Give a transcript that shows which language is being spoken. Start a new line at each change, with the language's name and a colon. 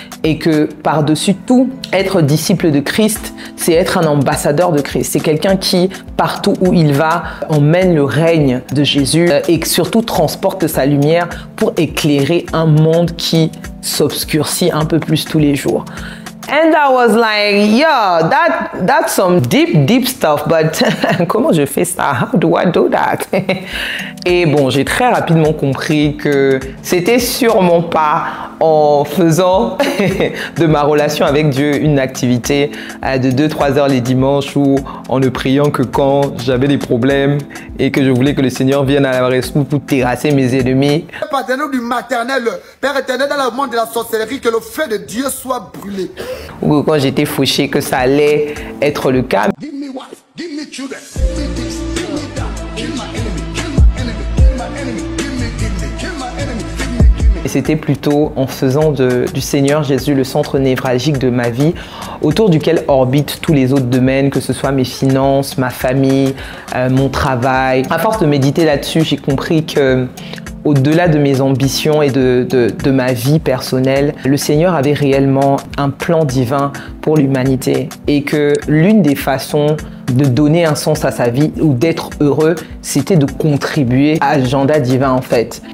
French: Et que par-dessus tout, être disciple de Christ, c'est être un ambassadeur de Christ. C'est quelqu'un qui, partout où il va, emmène le règne de Jésus et surtout transporte sa lumière pour éclairer un monde qui s'obscurcit un peu plus tous les jours.
English: And I was like, yo, that's some deep stuff, but
French: comment je fais ça?
English: How do I do that?
French: Et bon, j'ai très rapidement compris que c'était sûrement pas en faisant de ma relation avec Dieu une activité de 2-3 heures les dimanches ou en ne priant que quand j'avais des problèmes et que je voulais que le Seigneur vienne à la rescousse pour terrasser mes ennemis. Père du maternel, Père éternel, dans le monde de la sorcellerie, que le feu de Dieu soit brûlé. Ou quand j'étais fauché que ça allait être le cas.
English: Give me wife, give me children, give me this, give me that, kill my enemy, kill my enemy, kill my enemy, give me, kill my enemy, give me.
French: Et c'était plutôt en faisant du Seigneur Jésus le centre névralgique de ma vie, autour duquel orbitent tous les autres domaines, que ce soit mes finances, ma famille, mon travail. À force de méditer là-dessus, j'ai compris que au-delà de mes ambitions et de ma vie personnelle, le Seigneur avait réellement un plan divin pour l'humanité et que l'une des façons de donner un sens à sa vie ou d'être heureux, c'était de contribuer à l'agenda divin en fait.